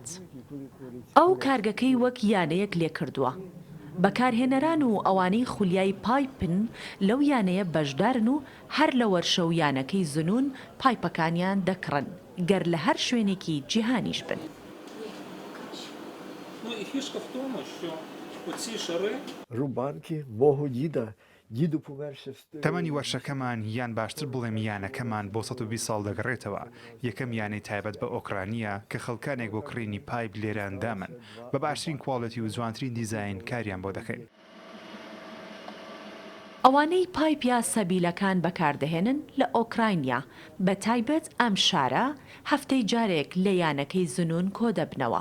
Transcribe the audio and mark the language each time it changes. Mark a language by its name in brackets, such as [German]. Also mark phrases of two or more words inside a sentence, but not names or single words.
[Central Kurdish] ئەو کارگەکەی وەک یانەیەک لێ کردووە. بەکارهێنەران و ئەوانەی خولیای پایپن لەو یانەیە بەشدارن و هەر لە وەرشە و یانەکەی زنون پایپەکانیان دەکڕن گەر لە هەر شوێنێکی جیهانیش بن. [Ukrainian] Ну і фішка в тому, що оці шари... Рубанки, Богу діда, [Central Kurdish] تەمەنی وەرشەکەمان یان باشتر بڵێم یانەکەمان بۆ 120 ساڵ دەگەڕێتەوە. یەکەم یانەی تایبەت بە ئۆکرانیە کە خەڵکانێک بۆ کڕینی پایپ لێرەندامن بە باشترین کواڵەتی و جوانترین دیزاین کاریان بۆ دەکەین. ئەوانەی پایپیا سەبیلەکان بەکاردەهێنن لە ئۆکراینیا بە تایبەت ئەم شارە هەفتەی جارێک لە یانەکەی زنون کۆ دەبنەوە.